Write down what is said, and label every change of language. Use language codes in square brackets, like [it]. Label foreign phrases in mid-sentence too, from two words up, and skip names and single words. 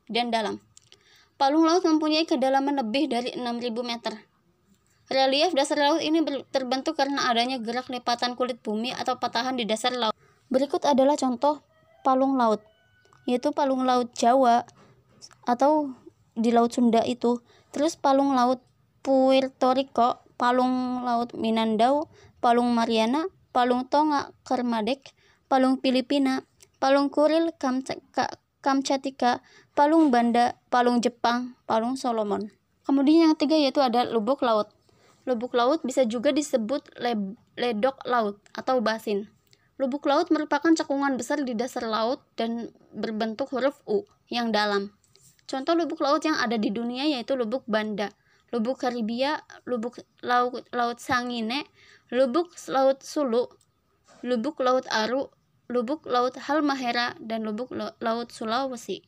[id] Palung laut mempunyai kedalaman lebih dari 6.000 meter. Relief dasar laut ini terbentuk karena adanya gerak lipatan kulit bumi atau patahan di dasar laut. Berikut adalah contoh palung laut, yaitu palung laut Jawa atau di Laut Sunda itu, terus palung laut Puerto Rico, palung laut Mindanao, palung Mariana, palung Tonga Kermadec, palung Filipina, palung Kuril Kamchatka, palung Banda, palung Jepang, palung Solomon. Kemudian yang ketiga yaitu ada lubuk laut. Lubuk laut bisa juga disebut ledok laut atau basin. Lubuk laut merupakan cekungan besar di dasar laut dan berbentuk huruf U yang dalam. Contoh lubuk laut yang ada di dunia yaitu lubuk Banda, lubuk Karibia, lubuk laut Sangine, lubuk laut Sulu, lubuk laut Aru, lubuk laut Halmahera, dan lubuk laut Sulawesi.